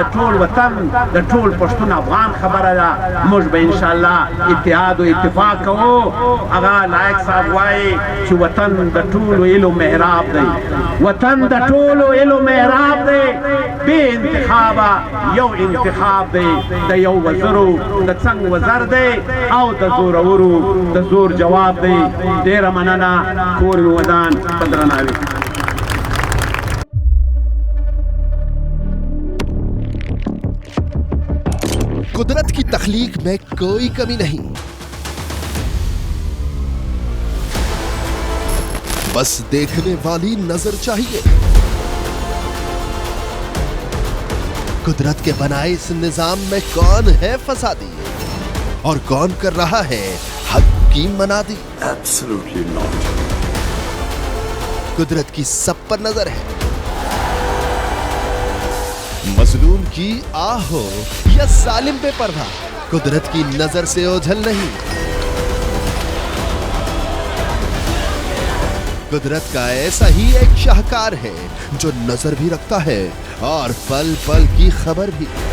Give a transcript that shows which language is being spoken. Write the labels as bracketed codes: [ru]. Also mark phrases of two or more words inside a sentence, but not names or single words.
[ps] ټول وطن د ټول پښتون افغان خبره ده موږ به [ar] انشاءالله [ps] اتحاد او اتفاق کوو هغه لایق صاحب وایي چې وطن د ټولو هیلو محراب دی وطن د ټولو هیلو محراب دی بې انتخابه یو انتخاب دی د یو وزرو د څنګ وزر دی او د زورورو د زور جواب دی ډیره مننه کور مې ودان په درناوي [ur] قدرت کی تخلیق میں کوئی کمی نہیں، بس دیکھنے والی نظر چاہیے. قدرت کے بنائے اس نظام میں کون ہے فسادی اور کون کر رہا ہے حق کی منادی? [en] Absolutely not. [ur] قدرت کی سب پر نظر ہے، مظلوم کی آہ ہو یا ظالم بےپرواہ، قدرت کی نظر سے اوجھل نہیں. قدرت کا ایسا ہی ایک شاہکار ہے جو نظر بھی رکھتا ہے اور پل پل کی خبر بھی.